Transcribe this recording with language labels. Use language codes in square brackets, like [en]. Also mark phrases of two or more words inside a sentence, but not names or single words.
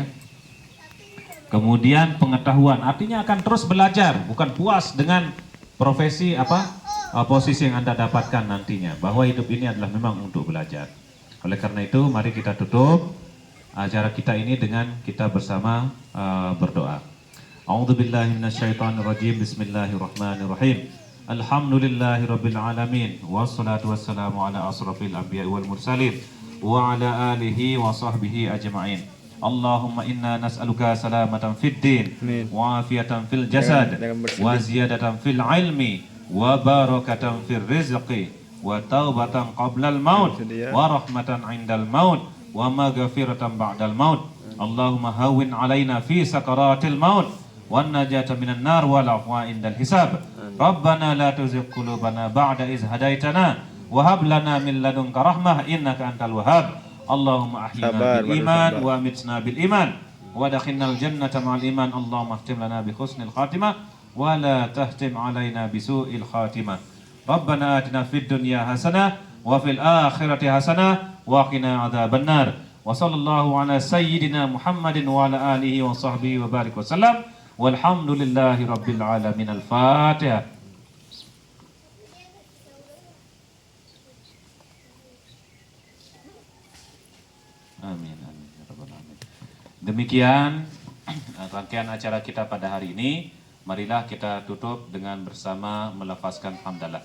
[id] Kemudian pengetahuan, artinya akan terus belajar, bukan puas dengan profesi posisi yang Anda dapatkan nantinya. Bahwa hidup ini adalah memang untuk belajar. Oleh karena itu, mari kita tutup acara kita ini dengan kita bersama berdoa. [ar] أعوذ بالله من الشيطان الرجيم. بسم الله الرحمن الرحيم. الحمد لله رب العالمين والصلاة والسلام على أشرف الأنبياء والمرسلين وعلى آله وصحبه أجمعين. اللهم إنا نسألك سلامة في الدين وعافية في الجسد وزيادة في العلم وبركة في الرزق وتوبة قبل الموت ورحمة عند الموت ومغفرة بعد الموت. اللهم هون علينا في سكرات الموت والنجاة من النار والعفو عند الحساب. ربنا لا تزغ قلوبنا بعد إذ هديتنا وهب لنا من لدنك رحمة إنك أنت الوهاب. اللهم أحينا بالإيمان وأمتنا بالإيمان وأدخلنا الجنة مع الإيمان. اللهم اختم لنا بحسن الخاتمة ولا تختم علينا بسوء الخاتمة. ربنا آتنا في الدنيا حسنة وفي الآخرة حسنة وقنا عذاب النار. وصلى الله على سيدنا محمد وعلى آله وصحبه وبارك وسلم. والحمد لله رب العالمين. Al-Fatihah. آمين آمين يا رب العالمين. [id] Demikian rangkaian acara kita pada hari ini. Marilah kita tutup dengan bersama melafazkan hamdalah.